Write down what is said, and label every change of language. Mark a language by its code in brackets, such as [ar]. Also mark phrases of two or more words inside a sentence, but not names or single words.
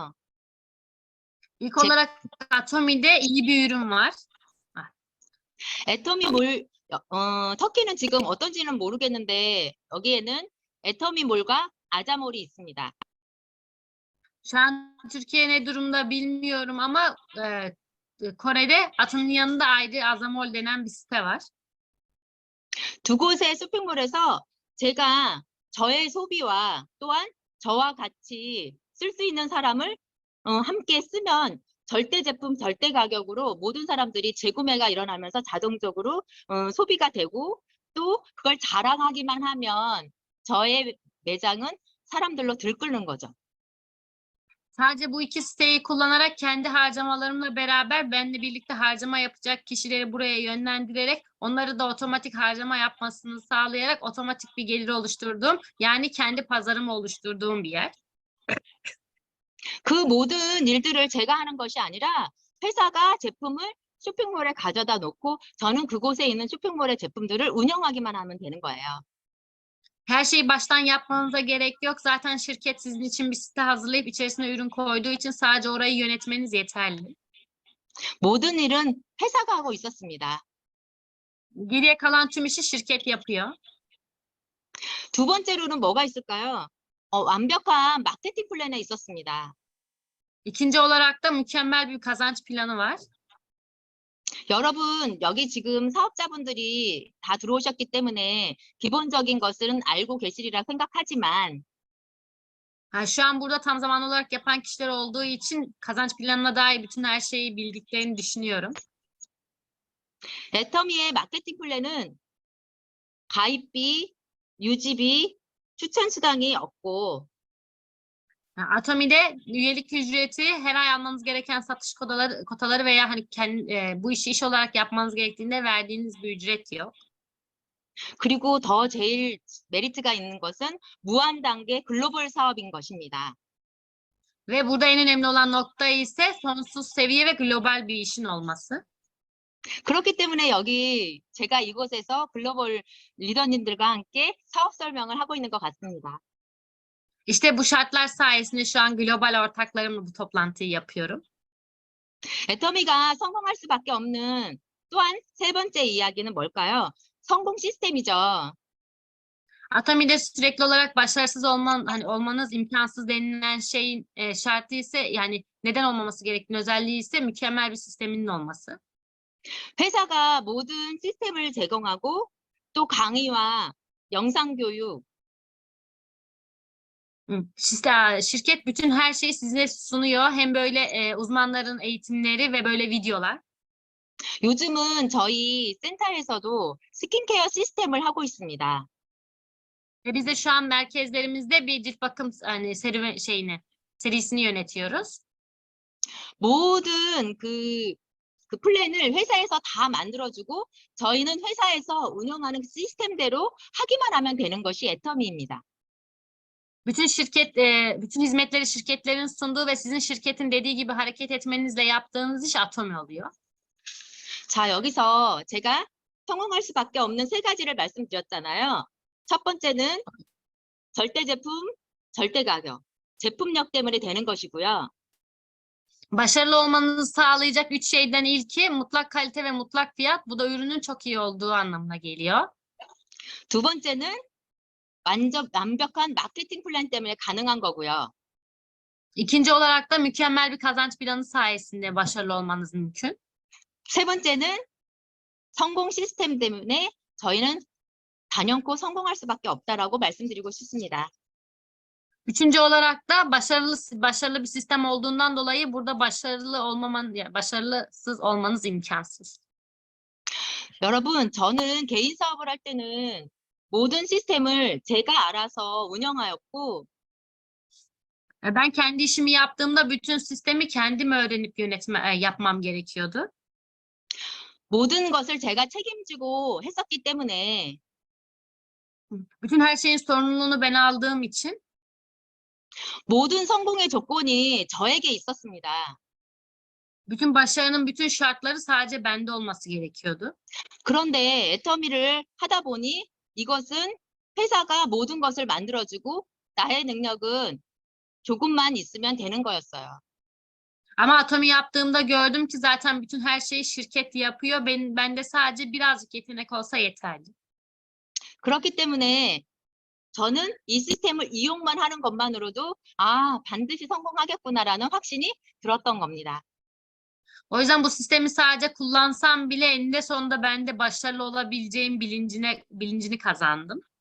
[tr] İlk olarak Atomi'de iyi bir ürün var. [ko] 터키는 지금 어떤지는 모르겠는데 여기에는 애터미몰과 아자몰이 있습니다. [tr] Şu an Türkiye ne durumda bilmiyorum ama Kore'de Atom'un yanında ayrı Azamol denen bir site var. [ko] 두 곳의 쇼핑몰에서 제가 저의 소비와 또한 저와 같이 쓸 수 있는 사람을 함께 쓰면 절대 제품, 절대 가격으로 모든 사람들이 재구매가 일어나면서 자동적으로 소비가 되고 또 그걸 자랑하기만 하면 저의 매장은 사람들로 들끓는 거죠. [tr] Sadece bu iki siteyi kullanarak kendi harcamalarımla beraber benimle birlikte harcama yapacak kişileri buraya yönlendirerek onları da otomatik harcama yapmasını sağlayarak otomatik bir gelir oluşturduğum yani kendi pazarımı oluşturduğum bir yer. [ko] 그 모든 일들을 제가 하는 것이 아니라 회사가 제품을 쇼핑몰에 가져다 놓고 저는 그곳에 있는 쇼핑몰의 제품들을 운영하기만 하면 되는 거예요. [tr] Her şeyi baştan yapmanıza gerek yok. Zaten şirket sizin için bir site hazırlayıp içerisine ürün koyduğu için sadece orayı yönetmeniz yeterli. [ko] 모든 일은 회사가 하고 있었습니다. [tr] Geriye kalan tüm işi şirket yapıyor. [ko] 두 번째로는 뭐가 있을까요? 완벽한 마케팅 플랜에 있었습니다. [tr] İkinci olarak da mükemmel bir kazanç planı var. [ko] 여러분, 여기 지금 사업자분들이 다 들어오셨기 때문에 기본적인 것은 알고 계시리라 생각하지만 [tr] Şu an burada tam zamanlı olarak yapan kişiler olduğu için kazanç planına dair bütün her şeyi bildiklerini düşünüyorum. [ko] 애터미의 마케팅 플랜은 가입비, 유지비, 추천 수당이 없고 [tr] Atomi'de üyelik ücreti, her ay almanız gereken satış kotaları veya hani bu işi iş olarak yapmanız gerektiğinde verdiğiniz bir ücret yok. [ko] 그리고 더 제일 메리트가 있는 것은 무한 단계 글로벌 사업인 것입니다. [tr] Ve burada en önemli olan nokta ise sonsuz seviye ve global bir işin olması. [ko] 그렇기 때문에 여기 제가 이곳에서 글로벌 리더님들과 함께 사업 설명을 하고 있는 것 같습니다. [tr] İşte bu şartlar sayesinde şu an global ortaklarımla bu toplantıyı yapıyorum. [ko] 애터미가 성공할 수밖에 없는 또한 세 번째 이야기는 뭘까요? 성공 시스템이죠. [tr] Atomi'de sürekli olarak başarısız olmanız imkansız denilen şeyin şartı ise yani neden olmaması gerektiğini özelliği ise mükemmel bir sisteminin olması. [ko] 회사가 모든 시스템을 제공하고 또 강의와 영상 교육, [tr] Şirket bütün her şeyi size sunuyor. Hem böyle uzmanların eğitimleri ve böyle videolar. [ko] 요즘은 저희 센터에서도 스킨케어 시스템을 하고 있습니다. [tr] Ve biz de şu an merkezlerimizde bir cilt bakım serisini yönetiyoruz. [ko] 모든 그 플랜을 회사에서 다 만들어주고 저희는 회사에서 운영하는 시스템대로 하기만 하면 되는 것이 애터미입니다. [tr] Bütün hizmetleri şirketlerin sunduğu ve sizin şirketin dediği gibi hareket etmenizle yaptığınız iş Atomi oluyor. [ko] 자, 여기서 제가 성공할 수밖에 없는 세 가지를 말씀드렸잖아요. 첫 번째는 절대 제품, 절대 가격, 제품력 때문에 되는 것이고요. [tr] Başarılı olmanızı sağlayacak 3 şeyden ilki mutlak kalite ve mutlak fiyat. Bu da ürünün çok iyi olduğu anlamına geliyor. [ko] 두 번째는 완벽한 마케팅 플랜 때문에 가능한 거고요. [tr] İkinci olarak da mükemmel bir kazanç planı sayesinde başarılı olmanız mümkün. [ko] 세 번째는 성공 시스템 때문에 저희는 단연코 성공할 수밖에 없다라고 말씀드리고 싶습니다. [tr] Üçüncü olarak da başarılı bir sistem olduğundan dolayı burada başarısız olmanız imkansız. [ko] 여러분, 저는 개인 사업을 할 때는 모든 시스템을 제가 알아서 운영하였고 [tr] Ben kendi işimi yaptığımda bütün sistemi kendim öğrenip yapmam gerekiyordu. [ko] 모든 것을 제가 책임지고 했었기 때문에 [tr] Bütün her şeyin sorumluluğunu ben aldığım için [ko] 모든 성공의 조건이 저에게 있었습니다. [tr] bütün başarının bütün şartları sadece bende olması gerekiyordu. [ko] 그런데 애터미를 하다 보니 이것은 회사가 모든 것을 만들어주고 나의 능력은 조금만 있으면 되는 거였어요. [tr] Ama Atomi yaptığımda gördüm ki zaten bütün her şeyi şirket yapıyor. Bende sadece birazcık yetenek olsa yeterli. [ko] 그렇기 때문에 저는 이 시스템을 이용만 하는 것만으로도 아, 반드시 성공하겠구나라는 확신이 들었던 겁니다. [tr] O yüzden bu sistemi sadece kullansam bile eninde sonunda ben de başarılı olabileceğim bilincini kazandım.